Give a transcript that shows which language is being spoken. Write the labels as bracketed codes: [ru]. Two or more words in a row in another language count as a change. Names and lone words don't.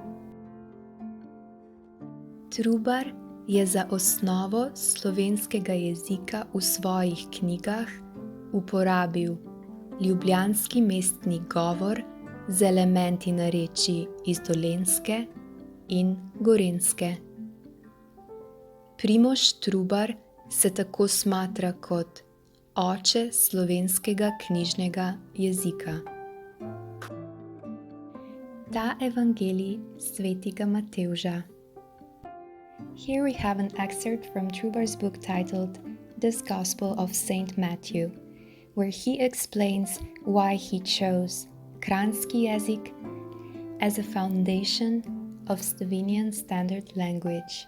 [sl] Trubar je za osnovo slovenskega jezika v svojih knjigah uporabil ljubljanski mestni govor z elementi narečij iz Dolenjske in Gorenjske. Primož Trubar se tako smatra kot oče slovenskega knjižnega jezika. Ta evangelij svetega Matevža. [en] Here we have an excerpt from Trubar's book titled This Gospel of Saint Matthew, where he explains why he chose [sl] Kranjski jezik [en] as a foundation of Slovenian Standard Language.